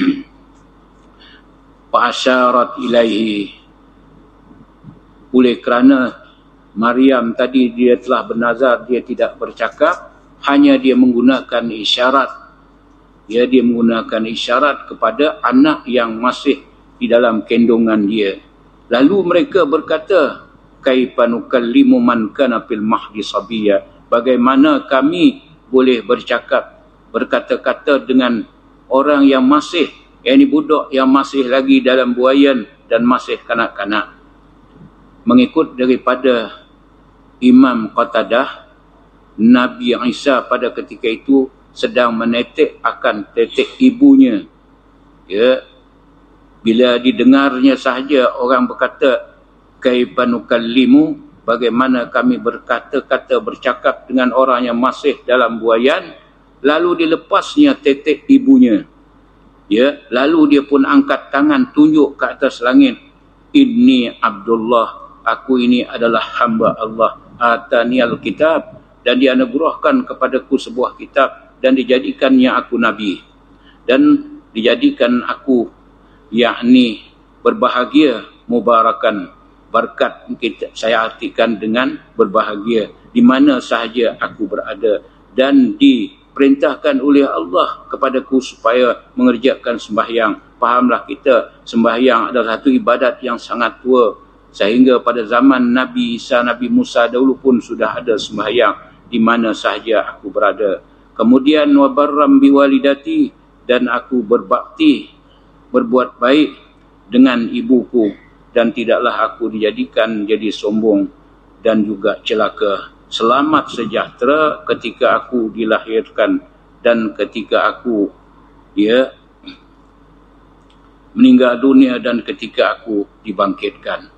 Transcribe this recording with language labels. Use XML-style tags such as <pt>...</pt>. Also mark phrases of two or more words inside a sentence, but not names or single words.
<ar>فأشارت إليه,</ar> <ms>oleh kerana Maryam tadi dia telah bernazar, dia tidak bercakap, hanya dia menggunakan isyarat. Dia menggunakan isyarat kepada anak yang masih di dalam kendongan dia. Lalu mereka berkata,</ms> <ar>كيف نكلم من كان في المهد صبيا,</ar> <ms>bagaimana kami boleh berkata-kata dengan orang yang masih, yakni budak yang masih lagi dalam buayan dan masih kanak-kanak. Mengikut daripada Imam Qatadah, Nabi Isa pada ketika itu sedang menetek akan tetek ibunya. Ya, bila didengarnya sahaja orang berkata,</ms> <ar>كيف نكلم,</ar> <ms>bagaimana kami berkata-kata bercakap dengan orang yang masih dalam buayan, lalu dilepasnya tetek ibunya. Ya, lalu dia pun angkat tangan tunjuk ke atas langit.</ms> <ar>إني عبد الله,</ar> <ms>aku ini adalah hamba Allah.</ms> <ar>آتاني الكتاب,</ar> <ms>dan dianugerahkan kepadaku sebuah kitab, dan dijadikannya aku nabi, dan dijadikan aku yakni berbahagia, mubarakan. Berkat saya artikan dengan berbahagia di mana sahaja aku berada, dan diperintahkan oleh Allah kepadaku supaya mengerjakan sembahyang. Fahamlah kita, sembahyang adalah satu ibadat yang sangat tua, sehingga pada zaman Nabi Isa, Nabi Musa dahulu pun sudah ada sembahyang di mana sahaja aku berada.</ms> <ar>Kemudian وبرا بوالدتي,</ar> <ms>dan aku berbakti, berbuat baik dengan ibuku, dan tidaklah aku dijadikan jadi sombong dan juga celaka. Selamat sejahtera ketika aku dilahirkan dan ketika aku meninggal dunia dan ketika aku dibangkitkan.</ms>